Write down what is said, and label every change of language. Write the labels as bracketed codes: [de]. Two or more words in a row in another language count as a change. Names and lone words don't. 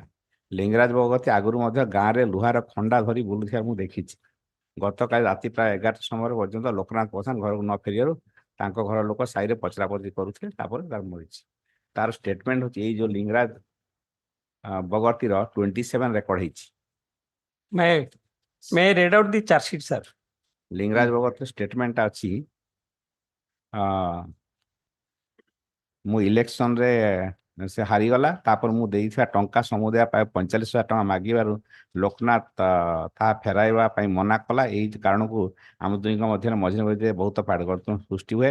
[or] ଲିଙ୍ଗରାଜ ବଗର୍ତ୍ତୀ ଆଗରୁ ମଧ୍ୟ ଗାଁରେ ଲୁହାର ଖଣ୍ଡା ଧରି ବୁଲୁଥିବା ମୁଁ ଦେଖିଛି। ଗତକାଲି ରାତି ପ୍ରାୟ 11ଟା ସମୟ ପର୍ଯ୍ୟନ୍ତ ଲୋକନାଥ ପ୍ରଧାନ ଘରକୁ ନ ଫେରିବାରୁ ତାଙ୍କ ଘର ଲୋକ ସାହିରେ ପଚରାପଚରି କରୁଥିଲେ। ତାପରେ ତାର ମରିଛି। ତାର ଷ୍ଟେଟମେଣ୍ଟ ହଉଛି ଏଇ ଯୋଉ ଲିଙ୍ଗରାଜ ବଗର୍ତ୍ତୀର 27 ରେକର୍ଡ ହେଇଛି। [en] May I read out the charge sheet, sir? [or] ଲିଙ୍ଗରାଜ ବଗର୍ତ୍ତୀ ଷ୍ଟେଟମେଣ୍ଟଟା ଅଛି ମୁଁ ଇଲେକ୍ସନରେ ସେ ହାରିଗଲା। ତାପରେ ମୁଁ ଦେଇଥିବା ଟଙ୍କା ସମୁଦାୟ ପ୍ରାୟ 45,000 ଟଙ୍କା ମାଗିବାରୁ ଲୋକନାଥ ତାହା ଫେରାଇବା ପାଇଁ ମନା କଲା। ଏଇ କାରଣକୁ ଆମ ଦୁହିଁଙ୍କ ମଧ୍ୟରେ ମଝିରେ ମଝିରେ ବହୁତ ପାଟିଗର୍ତ୍ତନ ସୃଷ୍ଟି ହୁଏ।